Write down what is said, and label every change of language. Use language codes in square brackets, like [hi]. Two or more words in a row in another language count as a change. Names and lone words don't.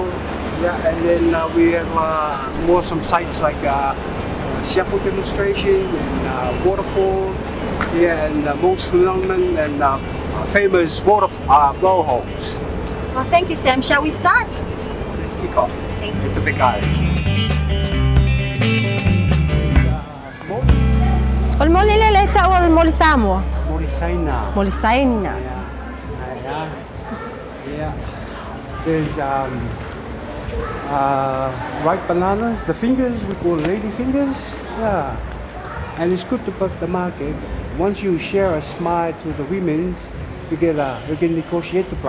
[en] Yeah, and then we have more some sites like Siapo demonstration and waterfall, and most phenomenal and famous water blowholes. Well, thank you, Sam. Shall we start? Let's kick off. Thank you. It's a big island. [sm] Ol moli leleta o ol moli Samoa? Molisaina. Molisaina. [en] Yeah. There's ripe bananas, the fingers, we call lady fingers. Yeah. And it's good to put the market. Once you share a smile to the women, you can negotiate the price.